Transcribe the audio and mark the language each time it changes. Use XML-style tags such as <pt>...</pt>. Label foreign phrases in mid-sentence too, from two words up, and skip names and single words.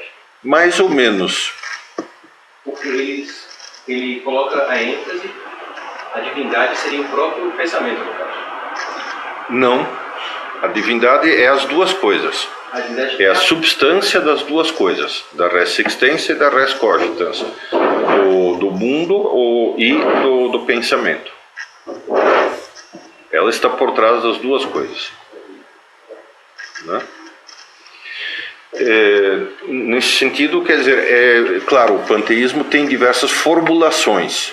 <pt>Mais ou menos. Porque ele coloca a ênfase, a divindade seria o próprio pensamento, no caso. Não. A divindade é as duas coisas. É a substância das duas coisas, da</pt> <la>res existentia</la> <pt>e da</pt> <la>res cogitans,</la> <pt>do mundo e do pensamento. Ela está por trás das duas coisas, né? Nesse sentido, quer dizer, claro, o panteísmo tem diversas formulações.</pt>